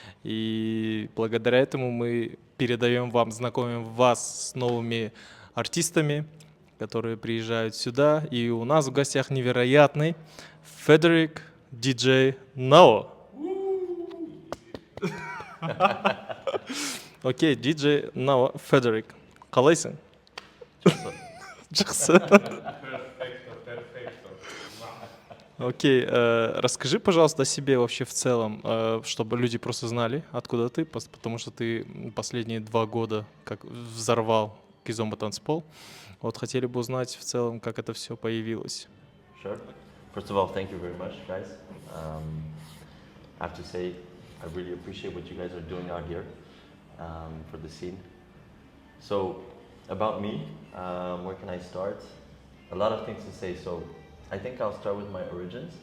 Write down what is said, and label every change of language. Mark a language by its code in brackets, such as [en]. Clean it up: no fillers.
[ru] И благодаря этому мы передаем вам, знакомим вас с новыми артистами, которые приезжают сюда. И у нас в гостях невероятный Фредерик, DJ NAO. Окей, DJ NAO, Фредерик. [kk] Қалайсың? Жақсы. Окей, расскажи, пожалуйста, о себе вообще в целом, чтобы люди просто знали, откуда ты, потому что ты последние 2 года как взорвал Кизомба танцпол. Вот хотели бы узнать в целом, как это все появилось. [en] Sure. First of all, thank you very much, guys. I have to say, I really appreciate what you guys are doing out here for the scene. So, about me, where can I start? A lot of things to say, so I think I'll start with my origins.